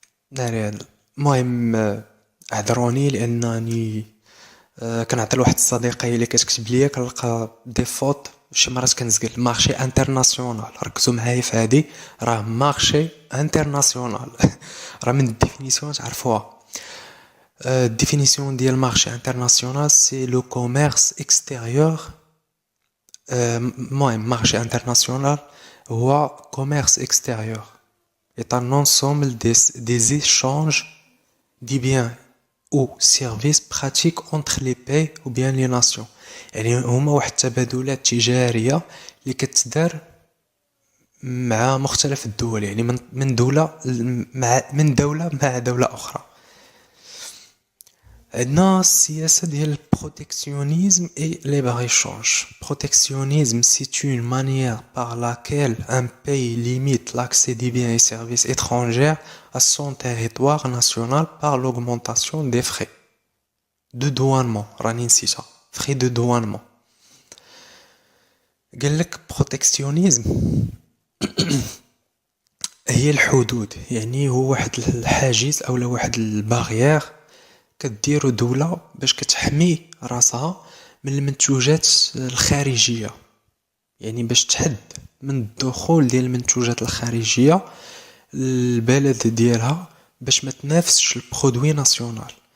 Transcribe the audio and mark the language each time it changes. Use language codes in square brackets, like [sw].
[ar] ناري هذا المهم، اعذروني لانني كنعطي لواحد الصديقه اللي كتكتب ليا كنلقى دي فوت شي مرات كنزقل. مارشي انترناسيونال، ركزوا معايا في هادي، راه مارشي انترناسيونال. راه من الديفينيسيون تعرفوها. الديفينيسيون ديال مارشي انترناسيونال سي لو كوميرس اكستيريور. المهم مارشي انترناسيونال هو كوميرس اكستيريور [fr] est un ensemble des échanges des biens ou services pratiques entre les pays ou bien les nations. [ar] يعني هما واحد التبادلات تجارية اللي كتدار مع مختلف الدول، يعني من دولة مع دولة أخرى. عندنا السياسة ديال البروتكسيونيزم et libre-échange. [fr] Protectionnisme, c'est une manière par laquelle un pays limite l'accès des biens et services étrangers à son territoire national par l'augmentation des frais de douanement. [ar] راني نسيتها. [fr] Frais de douanement. [ar] قالك protectionnisme هي الحدود، يعني هو واحد الحاجز اولا واحد البارير كديرو دولة باش كتحمي راسها من المنتوجات الخارجية، يعني باش تحد من الدخول ديال المنتوجات الخارجية للبلد ديالها باش ما تنافسش البرودوي ناسيونال.